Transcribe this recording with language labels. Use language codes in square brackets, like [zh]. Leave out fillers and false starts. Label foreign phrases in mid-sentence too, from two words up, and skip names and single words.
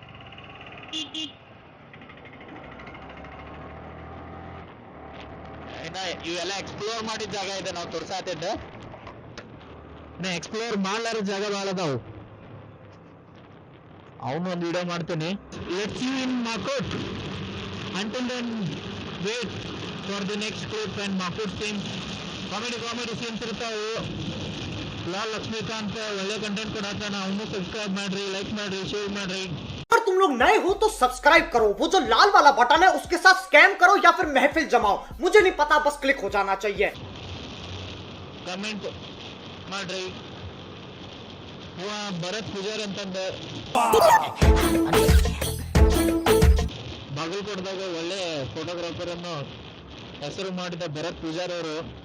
[kn] ಇನ್ನ ಇವೆಲ್ಲ ಎಕ್ಸ್ಪ್ಲೋರ್ ಮಾಡಿದ ಜಾಗ ಇದೆ, ನಾವು ತೋರ್ಸಾತಿದ್ದ. ಇನ್ನ ಎಕ್ಸ್ಪ್ಲೋರ್ ಮಾಡ್ಲಾರ ಜಾಗ ಭಾಳ ಅದಾವು, ಅವನು ಒಂದು ವಿಡಿಯೋ ಮಾಡ್ತೀನಿ. ಲೆಟ್ಸ್ ಯು ಇನ್ ಮಾಕುಟ್. [en] Until then, wait for the next clip and Makut scenes. [kn] ಕಾಮಿಡಿ ಸೀನ್ಸ್ ಇರ್ತಾವು. ಲಾಲ್ ಲಕ್ಷ್ಮೀಕಾಂತ್ ಒಳ್ಳೆ ಕಂಟೆಂಟ್ ಕೊಡತ್ತಾನ, ಅವನು ಸಬ್ಸ್ಕ್ರೈಬ್ ಮಾಡ್ರಿ, ಲೈಕ್ ಮಾಡ್ರಿ, ಶೇರ್ ಮಾಡ್ರಿ. [hi] अगर तुम लोग नए हो तो सब्सक्राइब करो, वो जो लाल वाला बटन है उसके साथ स्कैम करो या फिर महफिल जमाओ, मुझे नहीं पता, बस क्लिक हो जाना चाहिए. [kn] ಕಮೆಂಟ್ ಮಾಡ್ರಿ. ಭರತ್ ಪೂಜಾರಿ ಅಂತಂದ ಬಾಗಲಕೋಟದಾಗ ಒಳ್ಳೆ ಫೋಟೋಗ್ರಾಫರ್ ಅನ್ನು ಹೆಸರು ಮಾಡಿದ ಭರತ್ ಪೂಜಾರಿ ಅವರು